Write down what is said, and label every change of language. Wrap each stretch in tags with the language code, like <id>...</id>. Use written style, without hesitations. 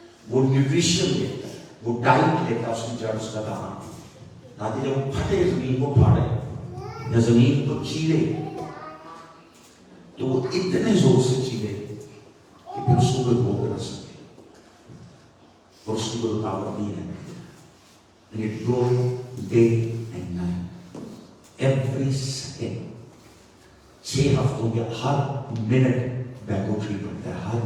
<ur>وہ نیوٹریشن لیتا ہے، وہ ڈائٹ لیتا ہے اس کی جڑ، اس کا دانا، تاکہ جب وہ پھٹے زمین کو پھاڑے یا زمین کو چیرے تو وہ اتنے زور سے چیرے کہ پھر اس کو کوئی روک نہ سکے اور اس کی کوئی رکاوٹ نہیں رہتی.</ur> <en>And it grows day and night, every second.</en> <ur>6 ہفتوں کے ہر منٹ بیمبو ٹری بڑھتا ہے.</ur>